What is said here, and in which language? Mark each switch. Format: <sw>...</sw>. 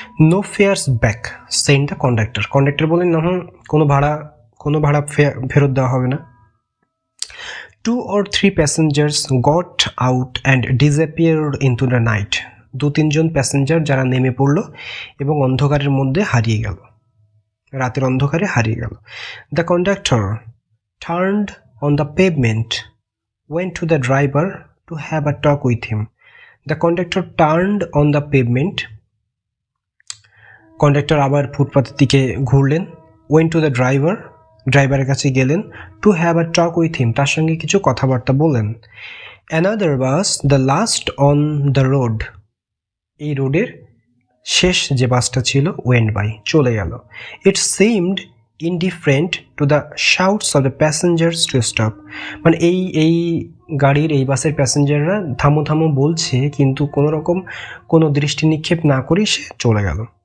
<en>no fares back send the conductor,</en> <bn>conductor বলেন না, কোনো ভাড়া ফেরত দেওয়া হবে না।</bn> <en>2 or 3 passengers got out and disappeared into the night,</en> <bn>2-3 John passenger যারা নেমে পড়ল এবং অন্ধকারের মধ্যে হারিয়ে গেল, রাতের অন্ধকারে হারিয়ে গেল।</bn> <en>The conductor turned on the pavement, went to the driver to have a talk with him. The conductor turned on the pavement,</en> <bn>conductor আবার ফুটপাথের দিকে ঘুরলেন।</bn> <en>went to the driver,</en> <bn>ড্রাইভারের কাছে গেলেন।</bn> <en>to have a talk with him,</en> <bn>তার সঙ্গে কিছু কথাবার্তা বলেন।</bn> <en>another bus, the last on the road,</en> <bn>এই রোডের শেষ যে বাসটা ছিল,</bn> <en>went by,</en> <bn>চলে গেল।</bn> <en>it seemed indifferent to the shouts of the passengers to stop,</en> <bn>মানে এই গাড়ির, এই বাসের প্যাসেঞ্জাররা থামো থামো বলছে, কিন্তু কোনো রকম কোনো দৃষ্টি নিক্ষেপ না করেই সে চলে গেল।</bn>